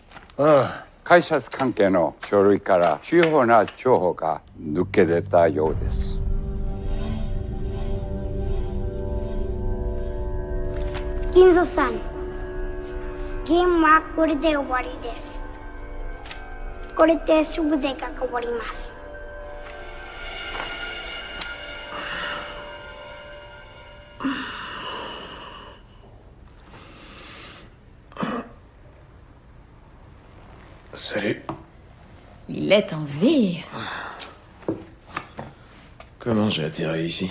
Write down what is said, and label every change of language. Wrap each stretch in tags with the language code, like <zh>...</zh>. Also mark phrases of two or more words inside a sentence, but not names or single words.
<ja>会社関係の書類から重要な情報が抜け出たようです。銀蔵さん、ゲームはこれで終わりです。これで全てが終わります。</ja> <fr>Salut. Il est en vie. Comment j'ai atterri ici?</fr>